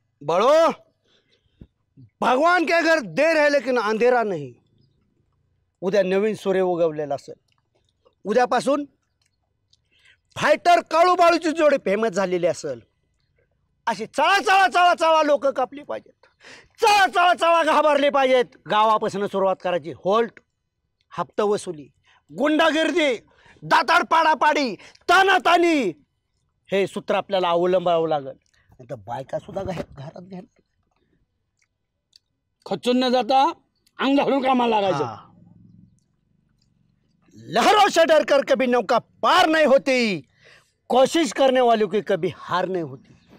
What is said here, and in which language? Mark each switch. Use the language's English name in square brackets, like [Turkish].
[Hindi] बड़ो भगवान के घर देर है लेकिन अंधेरा नहीं. [Marathi] उद्या नवीन सूर्य उगवलेला असेल. उद्यापासून फायटर काळू बाळूची जोडी फेमस झालेली असेल. अशी चळा चळा चळा चळा लोक कापली पाहिजेत. चळा चळा चळा घाबरले पाहिजेत. गावापासून सुरुवात करायची. होल्ट, हप्ता वसुली, गुंडागिर्दी, दाताड पाडापाडी, तानातानी हे सूत्र आपल्याला अवलंबावं लागेल. तर बायका सुद्धा घरात घेणार. खचून न जाता अंग घालून कामाला लागायचं. [Hindi] लहरों से डर कर कभी नौका पार नहीं होती. कोशिश करने वालों की कभी हार नहीं होती.